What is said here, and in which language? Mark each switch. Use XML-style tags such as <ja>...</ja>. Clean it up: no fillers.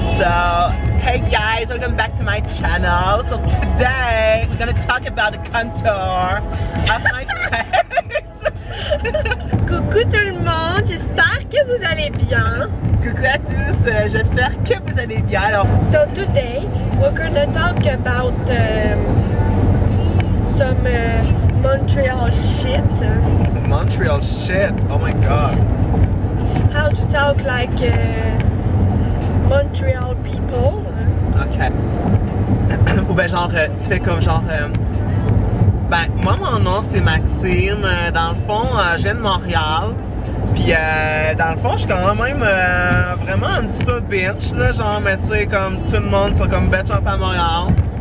<en>So, hey guys, welcome back to my channel. So today, we're gonna talk about the contour of my face.</en> <fr>Coucou tout le monde, j'espère que vous allez bien. Coucou à tous, j'espère que vous allez bien. Alors,</fr> <en>So today we're gonna talk about some Montreal shit. Montreal shit, oh my god. How to talk like Montreal people. Ok.</en> <fr>Ou ben genre, tu fais comme genre... ben, moi mon nom c'est Maxime. Dans le fond, je viens de Montréal. Puis dans le fond, je suis quand même vraiment un petit peu bitch là, genre, mais tu sais, comme tout le monde sont comme bitch à Montréal.</fr>